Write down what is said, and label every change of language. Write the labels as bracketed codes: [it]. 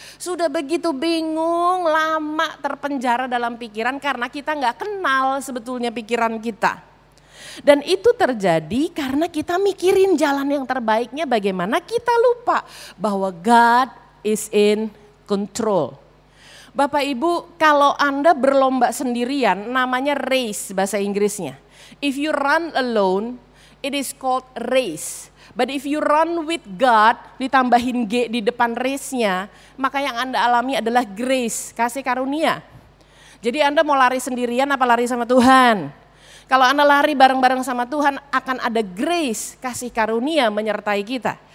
[id] Sudah begitu bingung, lama terpenjara dalam pikiran karena kita nggak kenal sebetulnya pikiran kita. Dan itu terjadi karena kita mikirin jalan yang terbaiknya bagaimana kita lupa bahwa [en] God is in control. [id] Bapak Ibu kalau Anda berlomba sendirian namanya race bahasa Inggrisnya. [en] If you run alone, it is called race. But if you run with God, [id] ditambahin G di depan race-nya, maka yang Anda alami adalah grace, kasih karunia. Jadi Anda mau lari sendirian apa lari sama Tuhan? Kalau Anda lari bareng-bareng sama Tuhan, akan ada grace, kasih karunia menyertai kita.